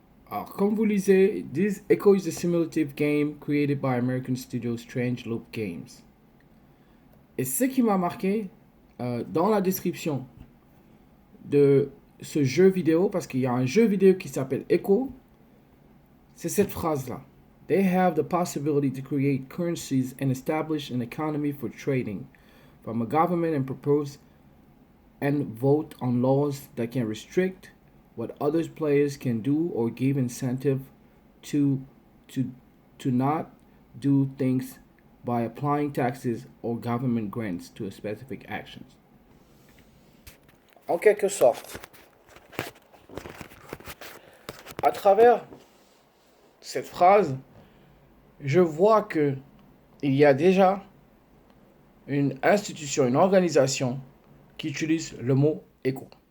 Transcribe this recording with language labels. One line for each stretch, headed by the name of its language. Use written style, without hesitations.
French: Alors, comme vous lisez,
English: this Echo is a simulative game created by American studio Strange Loop Games.
French: Et ce qui m'a marqué dans la description de ce jeu vidéo, parce qu'il y a un jeu vidéo qui s'appelle Echo, c'est cette phrase-là.
English: They have the possibility to create currencies and establish an economy for trading, from a government and propose and vote on laws that can restrict what other players can do or give incentive to to to not do things by applying taxes or government grants to specific actions.
French: En quelque sorte, à travers cette phrase, je vois que il y a déjà une institution, une organisation qui utilise le mot éco.